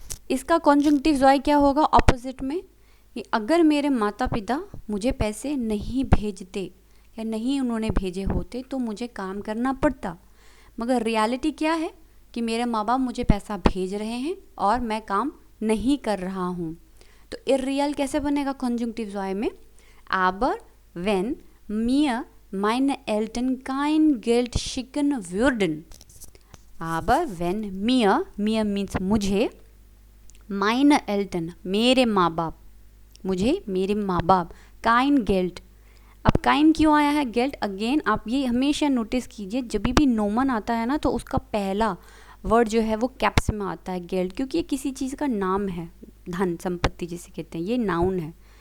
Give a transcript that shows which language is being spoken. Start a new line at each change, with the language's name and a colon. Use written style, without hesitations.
Hindi: इसका कॉन्जंक्टिव ज़ॉय क्या होगा ऑपोजिट में, कि अगर मेरे माता पिता मुझे पैसे नहीं भेजते या नहीं उन्होंने भेजे होते तो मुझे काम करना पड़ता। मगर रियलिटी क्या है कि मेरे माँ बाप मुझे पैसा भेज रहे हैं और मैं काम नहीं कर रहा हूँ। तो इर्रियल कैसे बनेगा कॉन्जंक्टिव ज़ॉय में,
German: aber wenn mir meine Eltern kein Geld schicken würden। aber wenn mir
Hindi: means मुझे,
German: meine Eltern
Hindi: मेरे माँ बाप, मुझे मेरे माँ बाप,
German: kein Geld।
Hindi: अब काइन क्यों आया है, गेल्ट। अगेन आप ये हमेशा नोटिस कीजिए, जब भी नोमन आता है ना तो उसका पहला वर्ड जो है वो कैप्स में आता है, गेल्ट, क्योंकि ये किसी चीज़ का नाम है, धन संपत्ति जिसे कहते हैं, ये नाउन है।